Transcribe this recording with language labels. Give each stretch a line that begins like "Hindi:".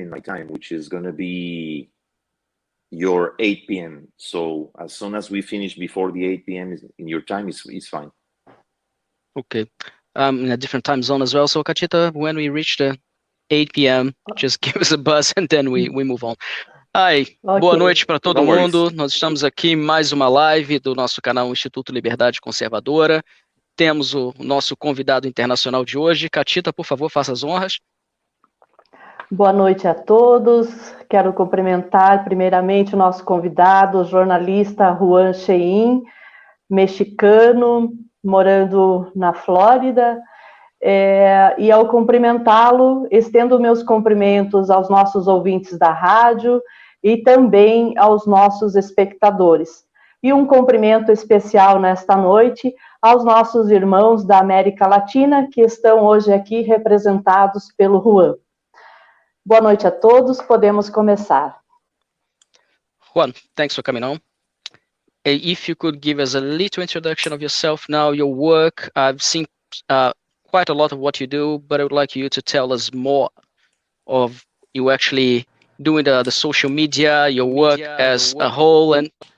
English: in my time, which is going to be your 8 p.m. So as soon as we finish before the 8 p.m. in your time, is fine. Okay. In a different time zone as well. So, Cachita, when we reach the 8 p.m., just give us a buzz and then we move on.
Portuguese: Ai, boa
English: Ok.
Portuguese: noite para todo
English: No worries.
Portuguese: mundo. Nós estamos aqui em mais uma live do nosso canal Instituto Liberdade Conservadora. Temos o nosso convidado internacional de hoje. Catita, por favor, faça as honras. Boa noite a todos. Quero cumprimentar primeiramente o nosso convidado, o jornalista Juan Shehin, mexicano, morando na Flórida. E ao cumprimentá-lo, estendo meus cumprimentos aos nossos ouvintes da rádio e também aos nossos espectadores. E um cumprimento especial nesta noite aos nossos irmãos da América Latina, que estão hoje aqui representados pelo Juan. Boa noite a todos, podemos começar.
English: Juan, thanks for coming on. If you could give us a little introduction of yourself now, your work. I've seen quite a lot of what you do, but I would like you to tell us more of you actually doing the social media, your work as a whole, and